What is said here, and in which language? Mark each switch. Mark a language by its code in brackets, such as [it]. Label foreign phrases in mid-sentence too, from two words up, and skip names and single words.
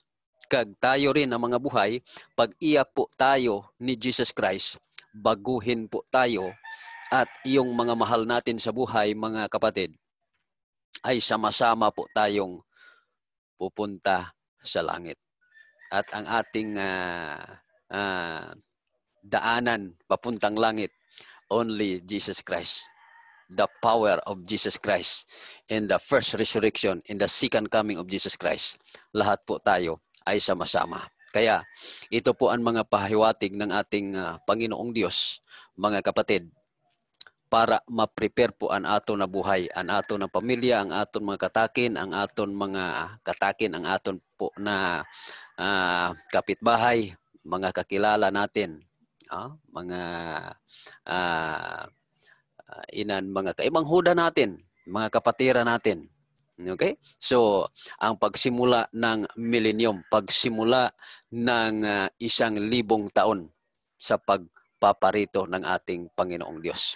[tl] Kag tayo rin ang mga buhay, pag iya po tayo ni Jesus Christ, baguhin po tayo at iyong mga mahal natin sa buhay, mga kapatid, ay sama-sama po tayong pupunta sa langit. At ang ating daanan papuntang langit, [en] only Jesus Christ. The power of Jesus Christ in the first resurrection, in the second coming of Jesus Christ. [tl] Lahat po tayo ay sama-sama. Kaya ito po ang mga pahiwatig ng ating Panginoong Diyos, mga kapatid, para ma-prepare po [hil] ang aton na buhay, ang aton na pamilya, ang aton mga katakin, ang aton mga katakin, ang aton po na kapitbahay, [tl] mga kakilala natin, mga mga kaimanghuda natin, mga kapatira natin. Okay? So, ang pagsimula ng millennium, pagsimula ng 1,000 taon sa pagpaparito ng ating Panginoong Diyos.